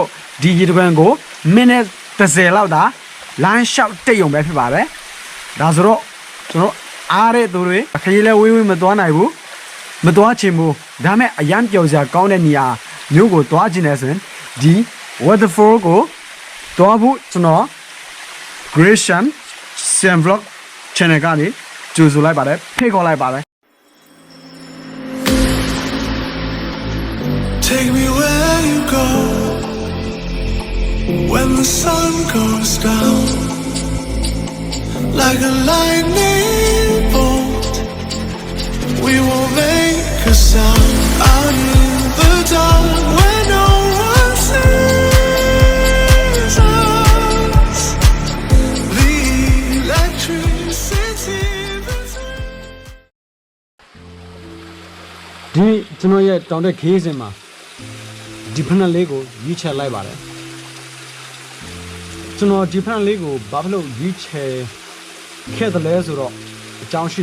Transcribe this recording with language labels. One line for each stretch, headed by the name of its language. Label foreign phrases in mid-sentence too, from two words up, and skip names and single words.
Burmese: ဒီရစ်တခွန်ကိုမိနစ်30လောက်သာလမ်းလျှောက်တိတ်ုံပဲဖြစ်ပါတယ်ဒါဆိုတော့ကျွန်တော်အားတဲ့သူတွေခရီးလဲဝေးဝေးမသွားနိုင်ဘူးမသွားချင်ဘူးဒါမဲ့အရန်ပျော်စရာကောင်းတဲ့နေရာမျိုးကိုသွားချင်တယ်ဆိုရင်ဒီ Waterfall ကိုသွားဖို့ကျွန်တော် Gresham Sam Vlog channel ကနေကြိုဆိုလိုက်ပါတယ်ဖိတ်ခေါ်လိုက်ပါတယ်
English: Take me where you go when the sun goes down like a lightning bolt we will make a sound out in the dark where no one sees us the electricity
Burmese: ဒီကျွန်တော်ရဲ့တောင်တက်ခေးစင်မှာဒီဖနက်လေးကိုရွေးချယ်လိုက်ပါတယ်ကျွန်တော်ဒီဖနက်လေးကိုဘာဖြစ်လို့ရွေးချယ်ခဲ့တယ်လဲဆိုတော့အကြောင်းရှိ